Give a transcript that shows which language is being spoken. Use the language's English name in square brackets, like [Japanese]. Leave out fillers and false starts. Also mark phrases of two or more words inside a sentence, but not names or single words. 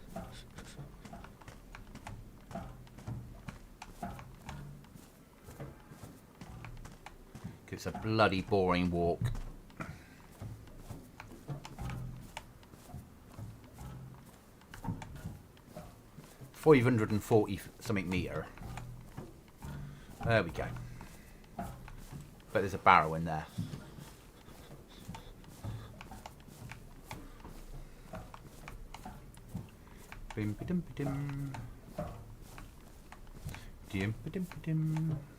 [English] It's a bloody boring walk. 540 something metre. There we go. But there's a barrel in there. Bim ba-dim ba-dim. Dim ba-dim ba-dim.